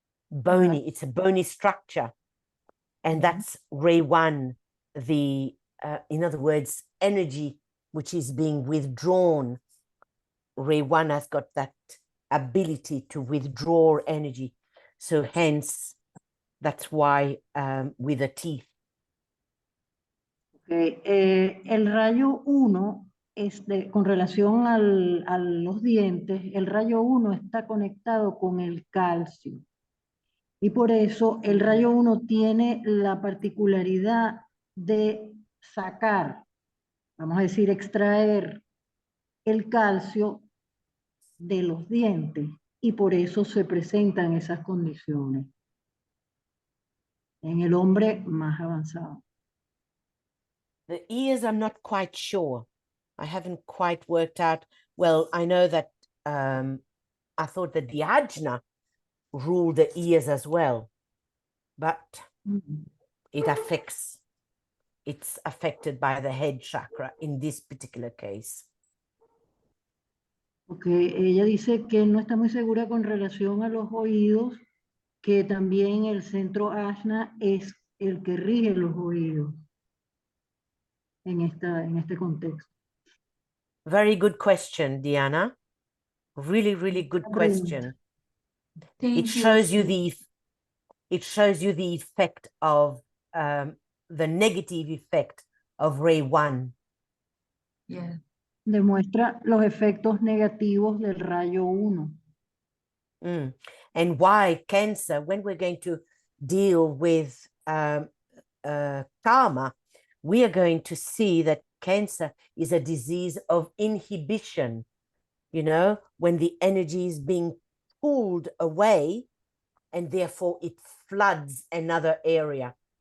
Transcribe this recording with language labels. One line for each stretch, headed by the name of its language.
English: Bony, it's a bony structure. And that's ray one, the, in other words, energy which is being withdrawn. Ray one has got that ability to withdraw energy. So hence, that's why with the teeth.
Spanish: El rayo 1, con relación a los dientes, el rayo 1 está conectado con el calcio. Y por eso el rayo 1 tiene la particularidad de sacar, vamos a decir, extraer el calcio de los dientes. Y por eso se presentan esas condiciones en el hombre más avanzado.
English: The ears, I'm not quite sure. I haven't quite worked out. Well, I know that I thought that the ajna ruled the ears as well, but it's affected by the head chakra in this particular case.
Spanish: Ella dice que no está muy segura con relación a los oídos, que también el centro ajna es el que rige los oídos en este contexto.
English: Very good question, Diana. Really, really good question. It shows you the effect of the negative effect of ray 1. Yeah.
Spanish: Demuestra los efectos negativos del rayo 1.
English: And why Cancer, when we're going to deal with karma, we are going to see that Cancer is a disease of inhibition. You know, when the energy is being pulled away and therefore it floods another area.